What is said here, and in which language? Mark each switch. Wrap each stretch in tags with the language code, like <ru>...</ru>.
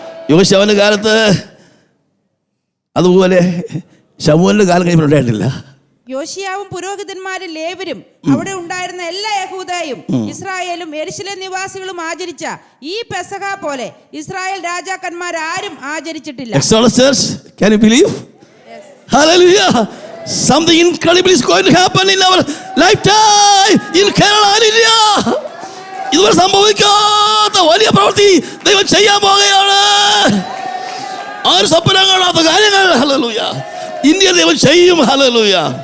<ml>യോശുവന്റെ കാലത്ത് അതുപോലെ ശമൂവേലിന്റെ കാലം കഴിഞ്ഞപ്പോൾ ഉണ്ടായിട്ടില്ല. യോശിയാവും പുരോഹിതന്മാരും ലേവ്യരും അവിടെ ഉണ്ടായിരുന്ന എല്ലാ യഹൂദയും ഇസ്രായേലും യെരൂശലേം നിവാസികളും ആചരിച്ച ഈ പെസഹ പോലെ ഇസ്രായേൽ രാജാക്കന്മാർ ആരും ആചരിച്ചിട്ടില്ല.</ml> <en>Can you believe? Yes. Hallelujah. Something incredible is going to happen in our lifetime in Kerala. Hallelujah.</en> <ml>ഇതുവരെ സംഭവിക്കാത്ത വലിയ പ്രവൃത്തി ദൈവം ചെയ്യാൻ പോകുകയാണ്. ആരും സ്വപ്നം കാണാത്ത കാര്യങ്ങൾ. ഹല്ലേലൂയ. ഇന്ത്യ ദൈവം ചെയ്യും. ഹല്ലേലൂയ.</ml>